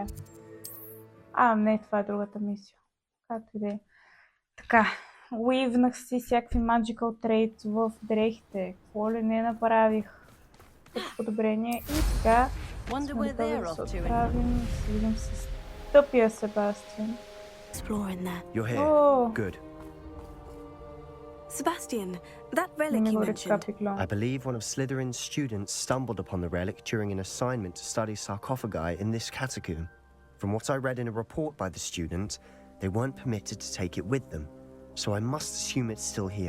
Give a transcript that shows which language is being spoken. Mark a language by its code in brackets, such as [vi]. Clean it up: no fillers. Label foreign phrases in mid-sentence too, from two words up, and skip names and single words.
[bg] Не, това е другата мисия. Както и да е. Така, уивнах си всякакви [en] magical traits [bg] в дрехите. Какво ли не направих като подобрение. И сега сме готови да се отправим и се видим с тъпия Себастиан. [en] You're here. Good. Sebastian, that relic you mentioned. I believe one of Slytherin's students stumbled upon the relic during an assignment to study sarcophagi in this catacomb. From what I read in a report by the student, they weren't permitted to take it with them, so I must assume it's still here.